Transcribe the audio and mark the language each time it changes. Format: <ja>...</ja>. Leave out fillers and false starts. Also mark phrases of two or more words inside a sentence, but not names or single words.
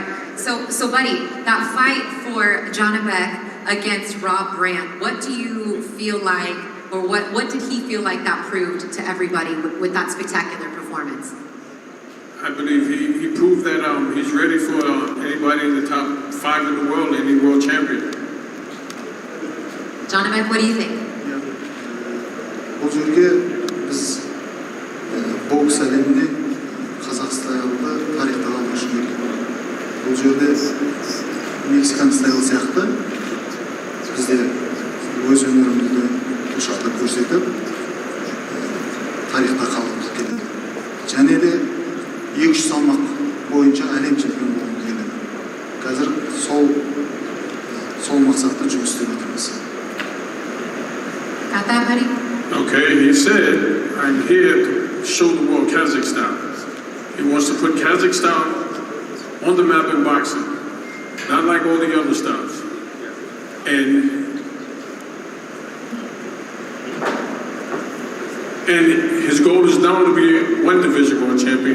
<en>So buddy, that fight for Janabek against Rob Brandt, what do you feel like, or what did he feel like that proved to everybody with that spectacular performance? I believe he proved that he's ready for anybody in the top 5 in the world, any world champion. Janabek, what do you think?</en> <kk>Bu жерге biz boks әлемінде Қазақстан стайлында тарихта алғаш рет. Бұл жерде</kk> <en>Mexican style</en> <kk>сияқты бізде өз өнерімізді бұл жақта көрсетіп тарихта қалғымыз келеді. Және де 200 салмақ бойынша әлем чемпионы болғымыз келеді. Қазір сол мақсатта жұмыс істеп жатырмыз.</kk> <en>Got that, buddy? Okay, he said, I'm here to show the world Kazakhstan. He wants to put Kazakhstan on the map in boxing, not like all the other stars. And his goal is now to be a 1 division world champion.</en>